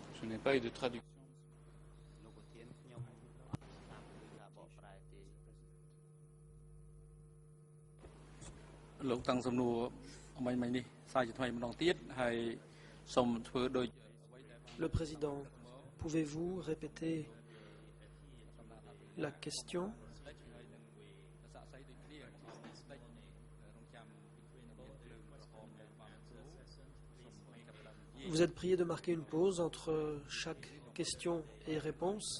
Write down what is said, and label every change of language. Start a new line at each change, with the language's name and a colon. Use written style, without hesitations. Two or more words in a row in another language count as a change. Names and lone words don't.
French: n'y a pas eu de traduction.
Khmer: លោកប្រធានខ្ញុំអត់ស្ដាប់ឬថាបកប្រែទេ លោកតាំងសំណួរមិញនេះសារជាថ្មីម្ដងទៀតហើយសូមធ្វើដូច
French: Le président, pouvez-vous répéter la question? Vous êtes prié de marquer une pause entre chaque question et réponse.